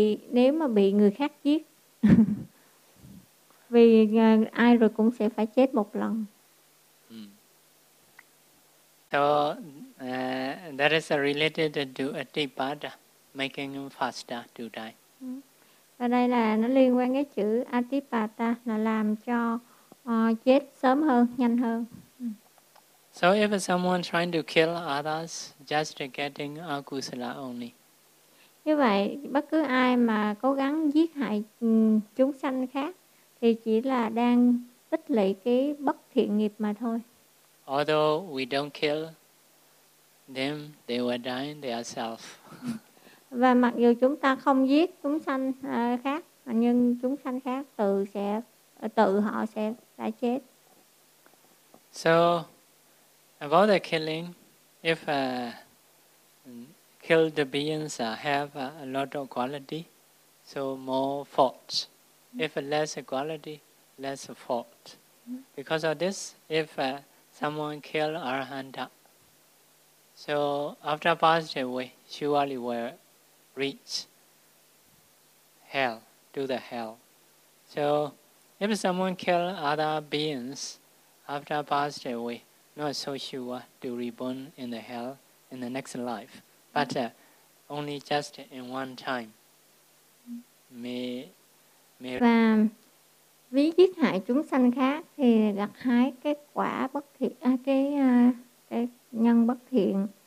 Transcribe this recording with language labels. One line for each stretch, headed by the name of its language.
Vietnamese: Nếu mà bị người khác giết. Vì ai rồi cũng sẽ phải chết một lần.
English: So, that is related to Atipada, making faster to die.
Vietnamese: Và đây là nó liên quan cái chữ Atipada, là làm cho chết sớm hơn, nhanh hơn.
English: So, if someone trying to kill others, just getting akusala only.
Vietnamese: Như vậy, bất cứ ai mà cố gắng giết hại chúng sanh khác, thì chỉ là đang tích lũy cái bất thiện nghiệp mà thôi.
English: Although we don't kill them, they will die themselves.
Vietnamese: Và mặc dù chúng ta không giết chúng sanh khác, nhưng chúng sanh khác tự họ sẽ đã chết.
English: So about the killing, if killed beings have a lot of quality, so more faults. If less quality, less fault. Because of this, if someone kill Arahanta. So after passed away, surely will reach hell, to the hell. So if someone kill other beings after passed away, not so sure to reborn in the hell in the next life, but only just in one time.
Vietnamese: Và ví giết hại chúng sanh khác thì gặt hái cái quả bất thiện, cái nhân bất thiện.